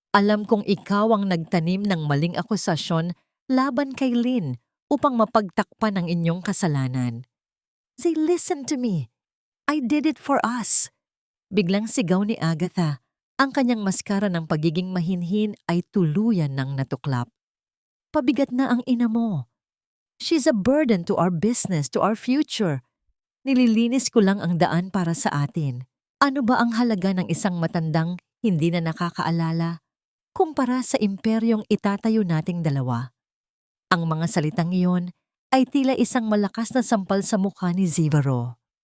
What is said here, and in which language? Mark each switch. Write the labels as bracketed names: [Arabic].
[Filipino] Alam kong ikaw ang nagtanim ng maling akusasyon laban kay Lynn upang mapagtakpan ang inyong kasalanan. [English] Say, listen to me. I did it for us. [Filipino] Biglang sigaw ni Agatha. Ang kanyang maskara ng pagiging mahinhin ay tuluyan ng natuklap. Pabigat na ang ina mo. [English] She's a burden to our business, to our future. [Filipino] Nililinis ko lang ang daan para sa atin. Ano ba ang halaga ng isang matandang hindi na nakakaalala kumpara sa imperyong itatayo nating dalawa? Ang mga salitang iyon ay tila isang malakas na sampal sa mukha ni Zaivaro.